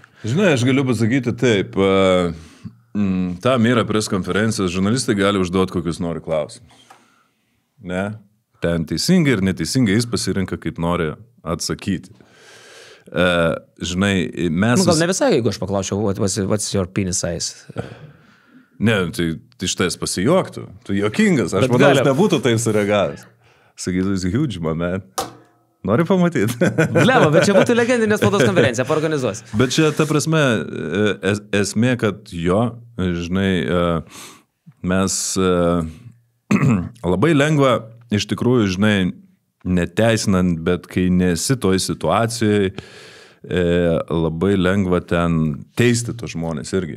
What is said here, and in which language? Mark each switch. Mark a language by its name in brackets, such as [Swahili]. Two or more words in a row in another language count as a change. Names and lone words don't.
[Lithuanian] Žinai, aš galiu pasakyti taip. Tam yra preskonferencijos, žurnalistai gali užduoti kokius nori klausimus. Ne? Ten teisingai ir neteisingai jis pasirinka, kaip nori atsakyti. Žinai, mes... Gal ne visai, jeigu aš paklausiau, [English] what's your penis size? [Lithuanian] Ne, tai štai jis pasijuoktų. Tu juokingas, aš manau, aš nebūtų taip sureagavęs. Sakytų, jis huge, man. Nori pamatyti? Blema, bet čia būtų legendinė spaudos konferencija, paorganizuos. Bet čia, ta prasme, esmė, kad jo, žinai, mes labai lengva, iš tikrųjų, žinai, neteisinant, bet kai nesi toj situacijoje, labai lengva ten teisti tos žmonės irgi.